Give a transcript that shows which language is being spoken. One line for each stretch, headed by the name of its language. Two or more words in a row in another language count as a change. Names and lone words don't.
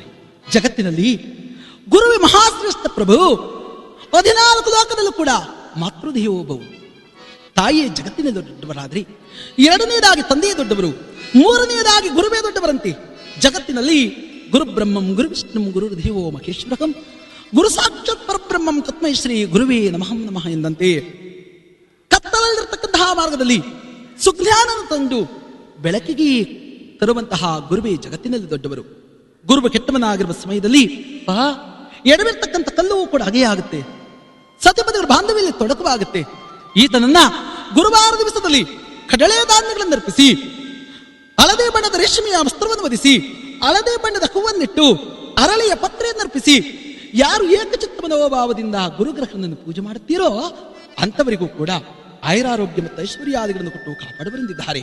Kannada: ಜಗತ್ತಿನಲ್ಲಿ ಗುರುವೇ ಮಹಾಶ್ರೇಷ್ಠ ಪ್ರಭು. 14 ಲೋಕದಲ್ಲೂ ಕೂಡ ಮಾತೃದೇವೋಭವು, ತಾಯಿಯೇ ಜಗತ್ತಿನ ದೊಡ್ಡವರಾದ್ರಿ, 2ನೇದಾಗಿ ತಂದೆಯೇ ದೊಡ್ಡವರು, 3ನೇದಾಗಿ ಗುರುವೇ ದೊಡ್ಡವರಂತೆ.
Sanskrit: ಜಗತ್ತಿನಲ್ಲಿ ಗುರು ಬ್ರಹ್ಮಂ ಗುರು ವಿಷ್ಣು ಗುರು ದೇವೋ ಮಹೇಶ್ವರಕಂ ಗುರು ಸಾಕ್ಷಾತ್ ಪರಬ್ರಹ್ಮಂ ತಸ್ಮೈ ಶ್ರೀ ಗುರುವೇ ನಮಃ ನಮಃ
Kannada: ಎಂದಂತೆ ಕತ್ತಲಲ್ಲಿರತಕ್ಕಂತಹ ಮಾರ್ಗದಲ್ಲಿ ಸುಜ್ಞಾನ ತಂದು ಬೆಳಕಿಗೆ ತರುವಂತಹ ಗುರುವೇ ಜಗತ್ತಿನಲ್ಲಿ ದೊಡ್ಡವರು.
Sanskrit: ಗುರುವು ಕೆಟ್ಟವನಾಗಿರುವ ಸಮಯದಲ್ಲಿ ಎಡವಿರ್ತಕ್ಕಂಥ ಕಲ್ಲೂ ಕೂಡ ಹಾಗೇ ಆಗುತ್ತೆ. ಸತ್ಯಪತಿಗಳ ಬಾಂಧವ್ಯದಲ್ಲಿ ತೊಡಕವಾಗುತ್ತೆ. ಈತನನ್ನ ಗುರುವಾರ ದಿವಸದಲ್ಲಿ ಕಡಲೆ ಧಾನ್ಯಗಳನ್ನು ಅರ್ಪಿಸಿ, ಹಳದೇ ಬಣ್ಣದ ರೇಷ್ಮೆಯ ವಸ್ತ್ರವನ್ನು ವಧಿಸಿ, ಹಳದೇ ಬಣ್ಣದ ಹೂವನ್ನಿಟ್ಟು, ಅರಳಿಯ ಪತ್ರೆಯನ್ನು ಅರ್ಪಿಸಿ, ಯಾರು ಏಕಚಿತ್ತ ಮನೋಭಾವದಿಂದ ಗುರುಗ್ರಹನನ್ನು ಪೂಜೆ ಮಾಡುತ್ತೀರೋ ಅಂಥವರಿಗೂ ಕೂಡ ಆಯುರಾರೋಗ್ಯ ಮತ್ತು ಐಶ್ವರ್ಯಾದಿಗಳನ್ನು ಕೊಟ್ಟು ಕಾಪಾಡುವರೆಂದಿದ್ದಾರೆ.